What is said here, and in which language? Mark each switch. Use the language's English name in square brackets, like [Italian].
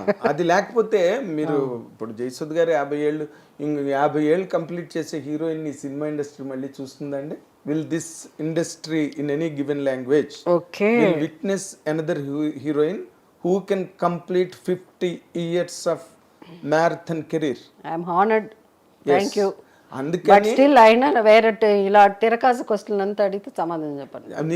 [Telugu] అది లేకపోతే మీరు ఇప్పుడు జయసుధ గారు 50 ఏళ్ళు కంప్లీట్ చేసే హీరోయిన్ ఈ సినిమా ఇండస్ట్రీ మళ్ళీ చూస్తుందండి. [English] Will this industry in any given language will witness another heroine who can complete 50 years of marathon career? I am honored. Thank you. But still [Telugu] అయినా వేరే ఇలా తిరకాసు క్వశ్చన్ అంతా అడిగితే సమాధానం చెప్పండి.